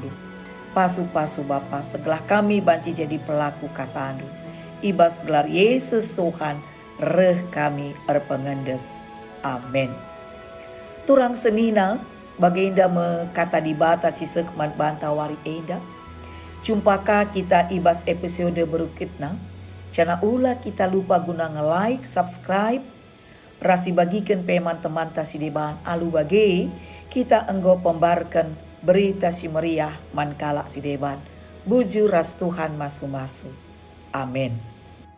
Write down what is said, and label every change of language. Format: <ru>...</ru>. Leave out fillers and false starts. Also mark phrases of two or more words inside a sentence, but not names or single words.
<btx>Pasu-pasu Bapa segelah kami banci jadi pelaku katandu. Ibas gelar Yesus Tuhan, reh kami erpengendes. Amin. Turang senina, baginda me kata dibatasi sekman bantawari enda. Jumpakah kita ibas episode berikutnya? Jangan ulah kita lupa guna nge-like, subscribe, rasi bagikan peman teman tasi deban alu bagi kita enggo pembarkan berita si meriah mankala si deban. Buju ras Tuhan masu-masu.</btx>